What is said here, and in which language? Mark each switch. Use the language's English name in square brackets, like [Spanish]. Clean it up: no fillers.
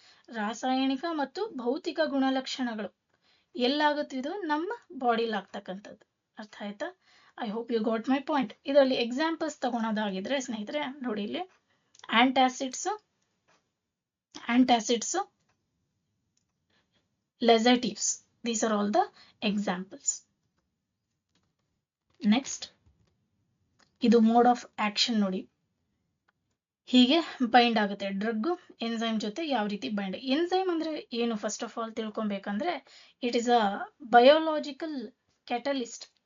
[Kannada] ರಾಸಾಯನಿಕ ಮತ್ತು ಭೌತಿಕ ಗುಣಲಕ್ಷಣಗಳು. ಎಲ್ಲಾಗುತ್ತೆ ಇದು? ನಮ್ಮ ಬಾಡಿಲಿ ಆಗ್ತಕ್ಕಂಥದ್ದು. ಅರ್ಥ ಆಯ್ತಾ? [English] I hope you got my point. [Kannada] ಇದರಲ್ಲಿ ಎಕ್ಸಾಂಪಲ್ಸ್ ತಗೊಳೋದಾಗಿದ್ರೆ ಸ್ನೇಹಿತರೆ ನೋಡಿ, ಇಲ್ಲಿ ಆಂಟಾಸಿಡ್ಸ್, laxatives. [English] These are all the examples. [Kannada] Next, ಇದು ಮೋಡ್ ಆಫ್ ಆಕ್ಷನ್ ನೋಡಿ. ಹೀಗೆ ಬೈಂಡ್ ಆಗುತ್ತೆ ಡ್ರಗ್ ಎನ್ಸೈಮ್ ಜೊತೆ. ಯಾವ ರೀತಿ ಬೈಂಡ್? ಎನ್ಸೈಮ್ ಅಂದ್ರೆ ಏನು? [English] first of all [Kannada] ತಿಳ್ಕೊಬೇಕಂದ್ರೆ [English] It is a biological catalyst.